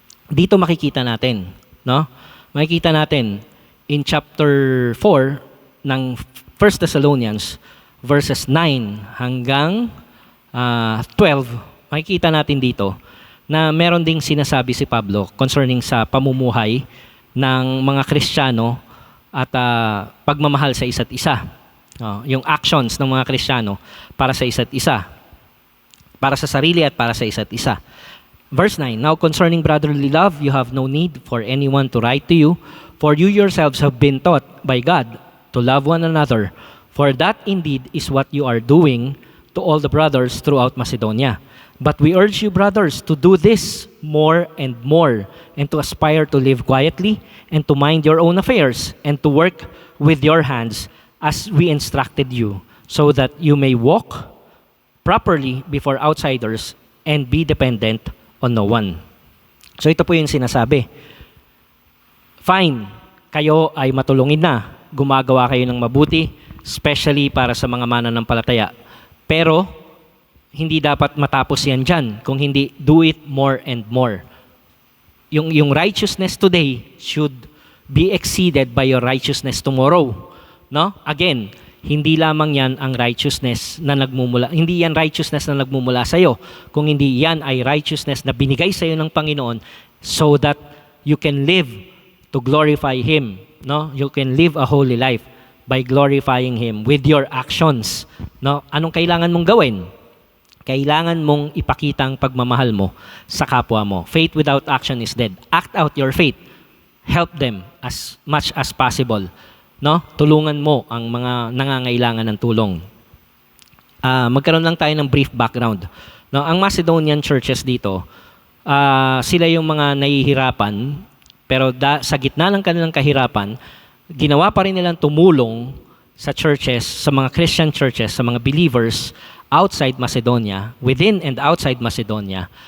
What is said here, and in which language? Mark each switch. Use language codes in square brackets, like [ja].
[tl] Dito makikita natin, no? Makikita natin in chapter 4 ng 1 Thessalonians verses 9 hanggang 12, makikita natin dito na meron ding sinasabi si Pablo concerning sa pamumuhay ng mga Kristiyano at pagmamahal sa isa't isa. Yung actions ng mga Kristiyano para sa isa't isa. Para sa sarili at para sa isa't isa. [en] Verse 9, now concerning brotherly love, you have no need for anyone to write to you, for you yourselves have been taught by God to love one another, for that indeed is what you are doing to all the brothers throughout Macedonia. But we urge you, brothers, to do this more and more, and to aspire to live quietly, and to mind your own affairs, and to work with your hands, as we instructed you, so that you may walk properly before outsiders and be dependent on no one. [tl] So ito po yung sinasabi. Fine, kayo ay matulungin na, gumagawa kayo ng mabuti, especially para sa mga mananampalataya. Pero, hindi dapat matapos yan dyan. Kung hindi, [en] do it more and more. Yung righteousness today should be exceeded by your righteousness tomorrow. [tl] No? Again, hindi lamang yan ang righteousness na nagmumula. Hindi yan righteousness na nagmumula sa iyo. Kung hindi yan ay righteousness na binigay sa iyo ng Panginoon [en] so that you can live to glorify Him. [tl] No? [en] You can live a holy life by glorifying Him with your actions. [tl] No? Anong kailangan mong gawin? Kailangan mong ipakita ang pagmamahal mo sa kapwa mo. [en] Faith without action is dead. Act out your faith. Help them as much as possible. [tl] No? Tulungan mo ang mga nangangailangan ng tulong. Magkaroon lang tayo ng brief background. No? Ang Macedonian churches dito, sila yung mga nahihirapan, pero sa gitna ng kanilang kahirapan, ginawa pa rin nilang tumulong sa churches, sa mga Christian churches, sa mga believers outside Macedonia, within and outside Macedonia.